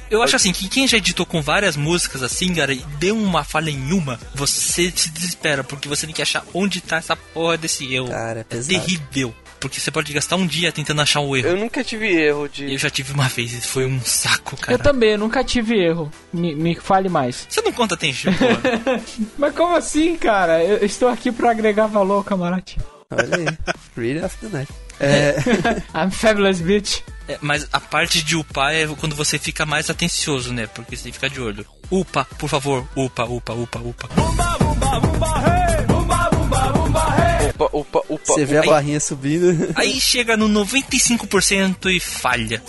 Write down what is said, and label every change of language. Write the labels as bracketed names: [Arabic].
[Portuguese] Eu acho assim, que quem já editou com várias músicas assim, cara, e deu uma falha em uma, você se desespera, porque você tem que achar onde tá essa porra desse erro. Cara, é pesado. É terrível. Porque você pode gastar um dia tentando achar um erro. Eu nunca tive erro de... Eu já tive uma vez, foi um saco, cara. Eu também, eu nunca tive erro. Me fale mais. Você não conta tempo, pô. Mas como assim, cara? Eu estou aqui pra agregar valor, camarote. Olha aí, [English] really after night. I'm fabulous, bitch. [Portuguese] Mas a parte de upar é quando você fica mais atencioso, né? Porque você tem que ficar de olho. Upa, por favor, upa. Bumba, bumba, bumba, hey! Upa. Você vê a barrinha subindo. Aí chega no 95% e falha.